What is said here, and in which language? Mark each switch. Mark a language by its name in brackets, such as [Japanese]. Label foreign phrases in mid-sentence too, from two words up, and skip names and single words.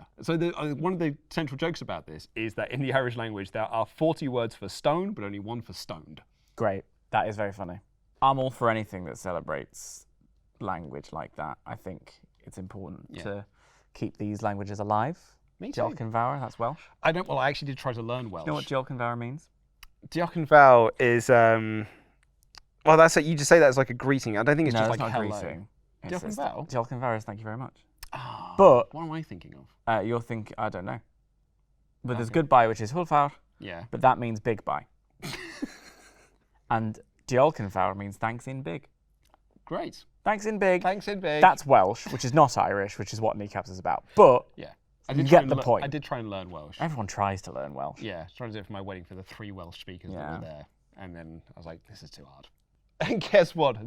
[English] So one of the central jokes about this is that in the Irish language, there are 40 words for stone, but only one for stoned. Great. That is very funny. I'm all for anything that celebrates language like that. I think it's important to keep these languages alive. Me too. [Welsh] Diolch yn fawr, [English] that's Welsh. I actually did try to learn Welsh. Do you know what [Welsh] Diolch yn fawr [English] means? [Welsh] Diolch yn fawr [English] is, well, that's it. You just say that as like a greeting. I don't think it's just like not hello. Greeting. [Welsh] Diolch yn fawr? Diolch yn fawr [English] is thank you very much. Oh, but what am I thinking of? You're thinking, I don't know. But there's goodbye, which is [Welsh] hwyl fawr. [English] Yeah. But that means big bye. And [Welsh] diolch yn fawr [English] means thanks in big. Great. Thanks in big. Thanks in big. That's Welsh, which is not Irish, which is what Kneecaps is about. But you get the point. I did try and learn Welsh. Everyone tries to learn Welsh. Yeah, trying to do it for my wedding for the 3 Welsh speakers that were there. And then I was like, this is too hard. And guess what?